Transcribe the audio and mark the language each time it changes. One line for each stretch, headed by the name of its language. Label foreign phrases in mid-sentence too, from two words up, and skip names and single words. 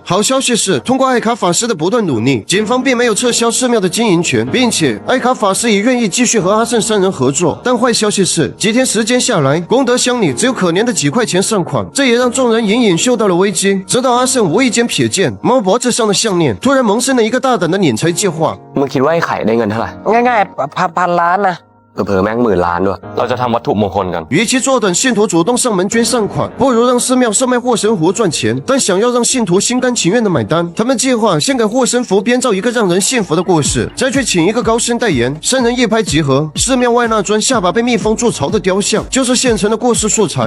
Chinese: 好消息是，通过艾卡法师的不断努力，警方并没有撤销寺庙的经营权，并且艾卡法师也愿意继续和阿胜三人合作。但坏消息是，几天时间下来，功德箱里只有可怜的几块钱善款，这也让众人隐隐嗅到了危机。直到阿胜无意间瞥见猫脖子上的项链，突然萌生了一个大胆的敛财计划。
Thai: มึงคิดว่าไอ้ไข่ได้เงินเท่าไหร่ ง่ายๆพันล้านนะ เผลอๆแม่ง10,000 ล้านด้วยเราจะทำวัตถุมงคลกัน
Chinese: 与其坐等信徒主动上门捐善款，不如让寺庙售卖护身符赚钱。但想要让信徒心甘情愿的买单，他们计划先给护身符编造一个让人信服的故事，再去请一个高僧代言。三人一拍即合，寺庙外那尊下巴被密封筑巢的雕像，就是现成的故事素材。